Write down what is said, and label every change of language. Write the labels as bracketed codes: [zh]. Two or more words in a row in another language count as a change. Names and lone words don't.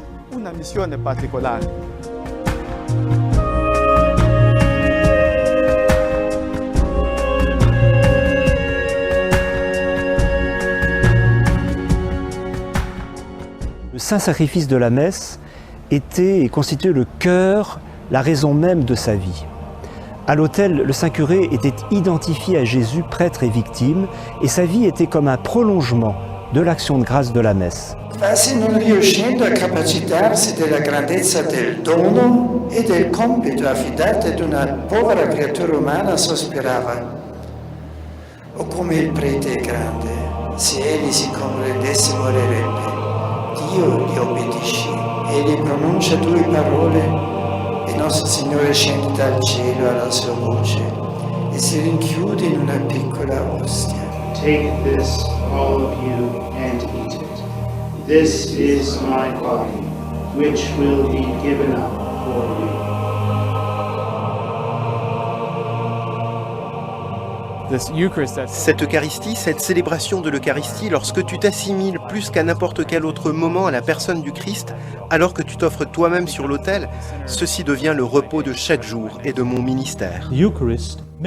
[fr] Le saint sacrifice de la messe était et constituait le cœur, la raison même de sa vie. À l'autel, le saint curé était identifié à Jésus, prêtre et victime, et sa vie était comme un prolongement de l'action de grâce de la messe. [it] Quasi non riuscendo a capacitarsi della grandezza del dono e del compito affidato ad una povera creatura umana, sospirava: "Oh, come il prete è grande, se egli si comprendesse morirebbe. Dio gli obbedisce, egli pronuncia 2 parole e nostro Signore scende dal cielo alla sua voce e si rinchiude in una piccola ostia. [en] Take this, all of you, and eat it. This is my body, which will be given up for you." [fr] Cette Eucharistie, cette célébration de l'Eucharistie, lorsque tu t'assimiles plus qu'à n'importe quel autre moment à la personne du Christ, alors que tu t'offres toi-même sur l'autel, ceci devient le repos de chaque jour et de mon ministère.